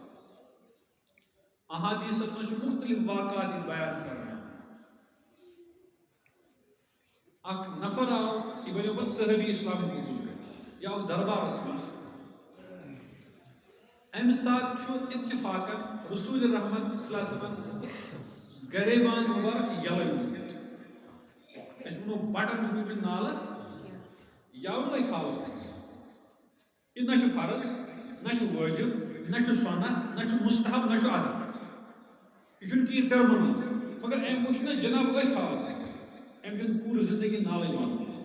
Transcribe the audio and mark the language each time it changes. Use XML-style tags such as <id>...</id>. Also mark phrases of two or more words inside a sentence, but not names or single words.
<ks>احادیٖثن منٛز چھِ مختلف واقعات ییٚتہِ بیان کرنہٕ اکھ نفر آو یہِ بنیو پتہٕ صحابی اسلام قبوٗل کٔرِتھ یہِ آو دربارس منٛز امہِ ساتہٕ چھُ اتفاقن رسول رحمت</ks> <ar>صلی اللہ علیہ وسلم</ar> <ks>گریبان مبارک یلے روٗدمُت أسۍ وَنو بٹن چھُ روٗدمٕتۍ نالس یہِ آو نہٕ أتھۍ حالس منٛز یہِ نہ چھُ فرض نہ چھُ وٲجب نہ چھُ سنت نہ چھُ مستحب نہ چھُ ادب یہِ چھُنہٕ کینٛہہ ٹرمن منٛز مگر أمۍ وٕچھ نہ جناب أتھۍ حالس منٛز أمۍ چھُنہٕ پوٗرٕ زندگی نالٕے بنٛد</ks>